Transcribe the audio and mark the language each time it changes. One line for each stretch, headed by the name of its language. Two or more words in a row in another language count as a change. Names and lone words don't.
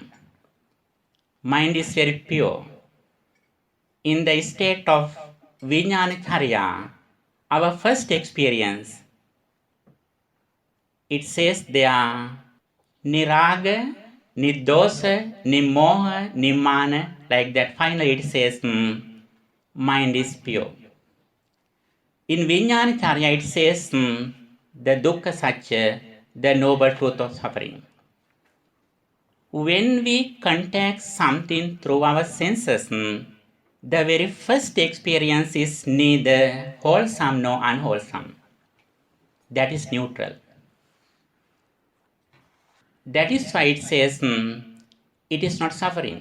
English: Mind is very pure. In the state of Vijnana Charya, our first experience, it says there are
Pali: Niraga, Niddosa, Nimoha, Nimana,
English: like that. Finally it says mind is pure. In Vijnana Charya it says the
Sanskrit: dukkha satya,
English: the noble truth of suffering. When we contact something through our senses, the very first experience is neither wholesome nor unwholesome. That is neutral. That is why it says it is not suffering.